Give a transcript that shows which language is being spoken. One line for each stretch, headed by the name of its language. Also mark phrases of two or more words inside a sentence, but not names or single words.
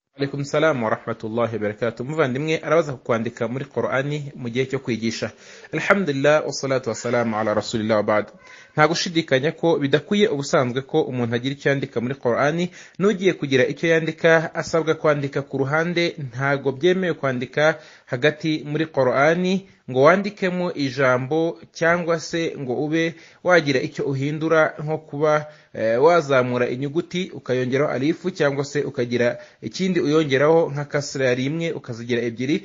Arabic: وعليكم السلام ورحمة الله وبركاته.
Kinyarwanda: Muvandimwe arabaza kwandika muri Qur'ani mu gihe cyo kwigisha.
Arabic: الحمد لله والصلاة والسلام على رسول الله وبعد.
Kinyarwanda: Nta gushidikanya ko bidakwiye ubusanzwe ko umuntu agira icyo yandika muri Qur'ani, n'ugiye kugira icyo yandika asabwa kwandika ku ruhande. Ntago byemewe kwandika hagati muri Qur'ani ngo wandikemo ijambo cyangwa se ngo ube wagira icyo uhindura, nko kuba wazamura inyuguti ukayongeraho alifu cyangwa se ukagira ikindi uyongeraho nka kasra rimwe ukazigira ebyiri.